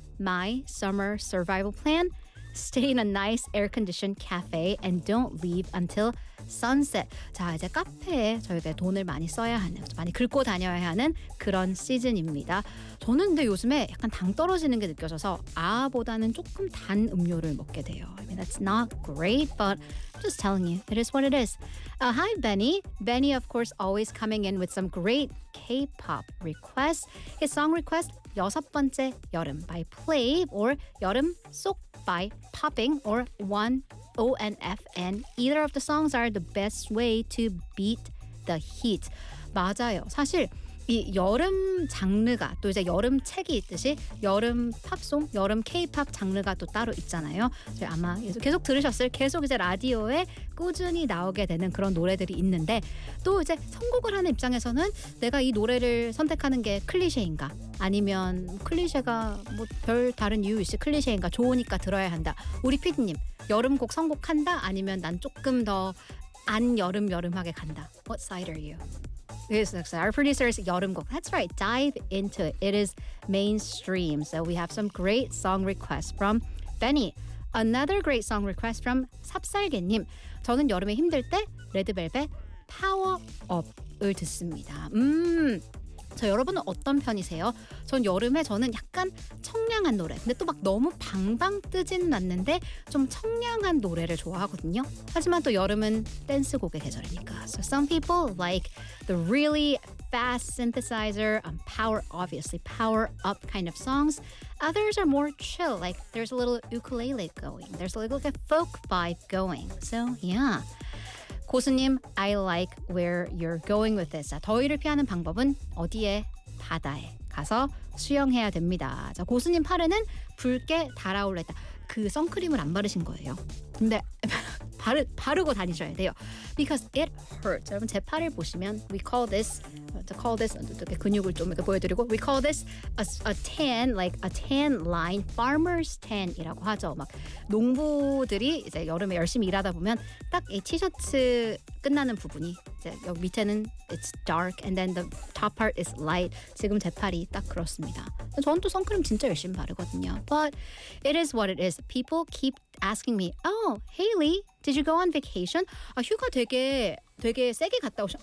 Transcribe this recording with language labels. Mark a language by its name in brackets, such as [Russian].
[English] My summer survival plan, stay in a nice air-conditioned cafe and don't leave until sunset. [Korean] 자, 이제 카페에 저희가 돈을 많이 써야 하는, 많이 긁고 다녀야 하는 그런 시즌입니다. 저는 근데 요즘에 약간 당 떨어지는 게 느껴져서 아보다는 조금 단 음료를 먹게 돼요. [English] I mean, that's not great, but I'm just telling you, it is what it is. Hi, Benny. Benny, of course, always coming in with some great K-pop requests. His song request, 여섯 번째 여름 by Play or 여름 쏙 by Popping or 1ONF. And either of the songs are the best way to beat the heat. [Korean] 맞아요. 사실 이 여름 장르가 또 이제 여름 책이 있듯이 여름 팝송, 여름 K-pop 장르가 또 따로 있잖아요. 아마 계속 들으셨을, 계속 이제 라디오에 꾸준히 나오게 되는 그런 노래들이 있는데 또 이제 선곡을 하는 입장에서는 내가 이 노래를 선택하는 게 클리셰인가? 아니면 클리셰가 뭐 별 다른 이유 있이 클리셰인가? 좋으니까 들어야 한다. 우리 PD님, 여름 곡 선곡한다? 아니면 난 조금 더 안 여름여름하게 간다? [English] What side are you? This is our producer's 여름 곡. That's right. Dive into it. It is mainstream. So we have some great song requests from Benny. Another great song request from 삽살개님. [Korean] 저는 여름에 힘들 때 레드벨벳 파워업을 듣습니다. 저 여러분은 어떤 편이세요? 전 여름에 저는 약간 청량한 노래, 근데 또 막 너무 방방 뜨지는 않는데 좀 청량한 노래를 좋아하거든요. 하지만 또 여름은 댄스곡의 계절이니까. [English] So some people like the really fast synthesizer, power, obviously power up kind of songs. Others are more chill, like there's a little ukulele going. There's a little like a folk vibe going. So yeah. 고수님, I like where you're going with this. [Korean] 더위를 피하는 방법은 어디에? 바다에 가서 수영해야 됩니다. 자, 고수님 팔에는 붉게 달아올랐다. 그 선크림을 안 바르신 거예요. 근데 바르고 다니셔야 돼요. [English] Because it hurts. [Korean] 여러분, 제 팔을 보시면 [English] we call this, to call this, [Korean] 이렇게 근육을 좀 이렇게 보여드리고 [English] we call this a tan, like a tan line, farmer's tan이라고 하죠. [Korean] 막 농부들이 이제 여름에 열심히 일하다 보면 딱 이 티셔츠 끝나는 부분이 이제 여기 밑에는 [English] it's dark and then the top part is light. [Korean] 지금 제 팔이 딱 그렇습니다. 저는 또 선크림 진짜 열심히 바르거든요. [English] But it is what it is. People keep asking me, oh, Hayley, did you go on vacation? [Korean] 아, 휴가 되게 세게 갔다 오셔.